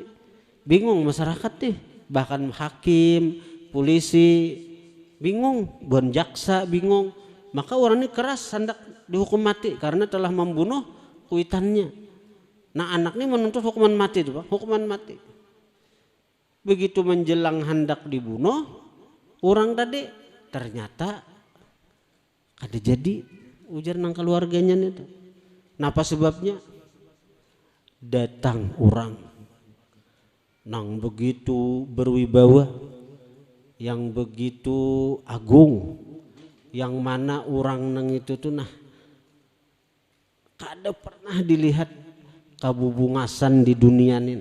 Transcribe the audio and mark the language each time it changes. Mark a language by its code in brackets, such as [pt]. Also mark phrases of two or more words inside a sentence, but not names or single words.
[bjn] Bingung masyarakat nih, bahkan hakim, polisi bingung, bukan jaksa bingung. Maka orang ini keras hendak dihukum mati karena telah membunuh kuitannya. Nah, anak ini menuntut hukuman mati itu, hukuman mati. Begitu menjelang hendak dibunuh orang tadi, ternyata kada jadi, ujar nang keluarganya itu. Napa sebabnya? Datang orang nang begitu berwibawa, yang begitu agung, yang mana orang nang itu tuh nah kada pernah dilihat kabubungasan di dunia ini.